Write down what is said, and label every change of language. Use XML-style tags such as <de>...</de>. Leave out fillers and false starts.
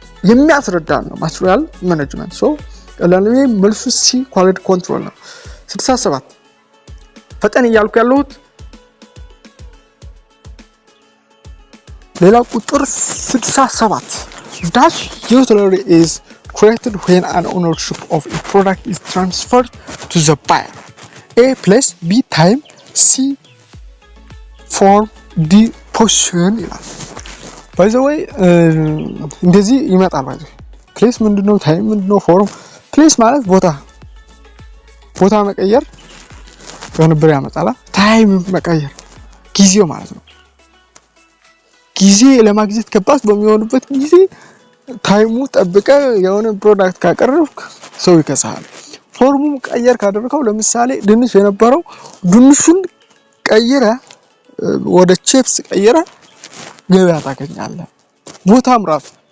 <am>የሚያስረዳ ነው ማቴሪያል ማኔጅመንት። ሶ ቀላልኔ መልሱ ሲ ኳሊቲ ኮንትሮል ነው። 67 ፈጠን እያልኩ ያለሁት ሌላ ቁጥር 67</am> <en>dash utility is created when an ownership of a product is transferred to the buyer. A plus B time C form D position</en> <am>ይላል።</am> <en>by the way</en> <am>እንደዚህ ይመጣል ማለት ነው። ፕሌስ ምንድነው? ታይም ምንድነው? ፎርም ፕሌስ ማለት ቦታ መቀየር የሆነ ብር ያመጣላ። ታይም መቀየር ጊዜው ማለት ነው። ጊዜ ለማግኘት ከባድ በሚሆንበት ጊዜ ታይሙ ጠብቀ የሆነ ፕሮዳክት ካቀረብክ ሰው ይከሳል። ፎርሙ ቀየር ካደረከው ለምሳሌ ድንሽ የነበረው ድንሹን ቀይረ ወደ ቺፕስ ቀይረ ገበያ ታገኛለህ። ቦታም ራሱ</am>